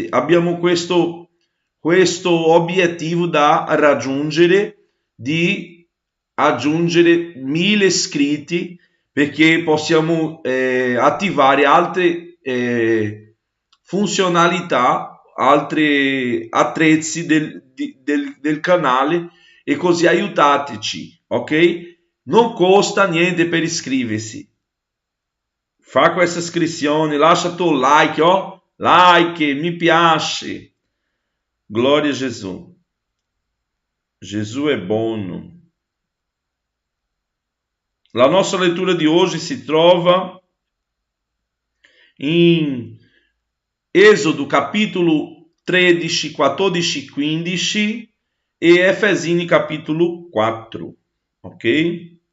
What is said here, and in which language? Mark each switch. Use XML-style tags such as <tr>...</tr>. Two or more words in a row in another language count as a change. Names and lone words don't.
<it>Abbiamo questo obiettivo da raggiungere, di aggiungere 1000 iscritti, perché possiamo attivare altre funzionalità, altri attrezzi del canale, e così aiutateci, ok? Non costa niente per iscriversi. Fa questa iscrizione, lascia tuo like, like, mi piace.</it> <pt>Glória a Jesus.</pt> <it>Jesus è buono. La nostra lettura di oggi si trova in Esodo capitolo 13, 14, 15 e Efesini capitolo 4, ok?</it>